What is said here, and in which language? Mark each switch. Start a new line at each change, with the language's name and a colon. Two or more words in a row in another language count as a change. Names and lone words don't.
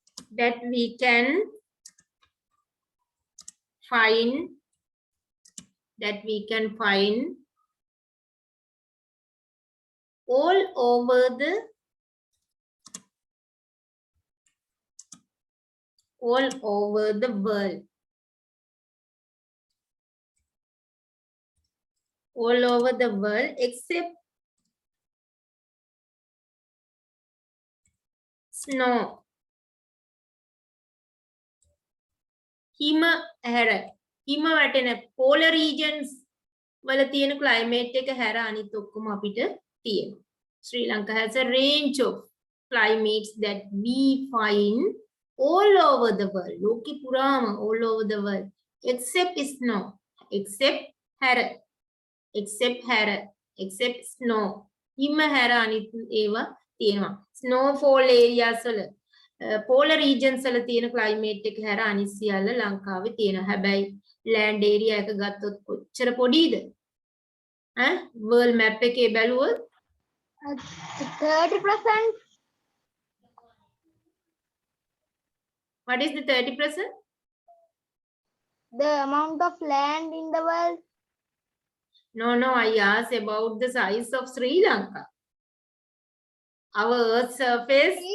English: that we can find all over the world, all over the world except snow.
Sinhala: හිම හැර හිම වැටෙන
English: polar regions
Sinhala: වල තියෙන climate එක හැර අනිත් ඔක්කොම අපිට තියෙනවා.
English: Sri Lanka has a range of climates that we find all over the world.
Sinhala: ලෝකෙ පුරාම
English: all over the world except snow, except snow.
Sinhala: හිම හැර අනිත් ඒවා තියෙනවා.
English: Snowfall areas
Sinhala: වල
English: polar regions
Sinhala: වල තියෙන climate එක හැර අනිත් සියල්ල ලංකාවේ තියෙනවා. හැබැයි
English: land area
Sinhala: එක ගත්තොත් කොච්චර පොඩිද?
English: world map
Sinhala: එකේ බැලුවොත් 30%.
English: what is the 30%? The amount of land in the world. No, I asked about the size of Sri Lanka. Our Earth's surface.